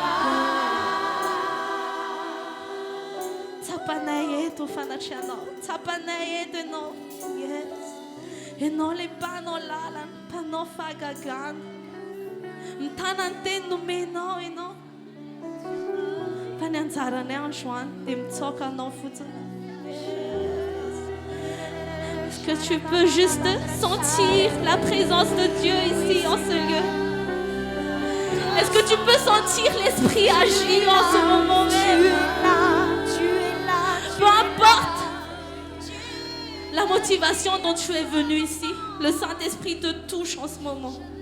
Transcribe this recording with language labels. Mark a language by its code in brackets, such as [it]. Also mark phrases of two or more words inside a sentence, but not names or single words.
[mg] Tsapanay eto fanatrehanao, tsapanay eto ianao. Yes. Ianao ilay mpanao lalana, mpanao fahagagana. Mitana ny teny nomenao ianao. Fa ny anjarany androany dia mitsoaka anao fotsiny. [fr] Est-ce que tu peux juste sentir la présence de Dieu ici en ce lieu? Est-ce que tu peux sentir l'Esprit agir en ce moment même? Peu importe la motivation dont tu es venu ici, le Saint-Esprit te touche en ce moment.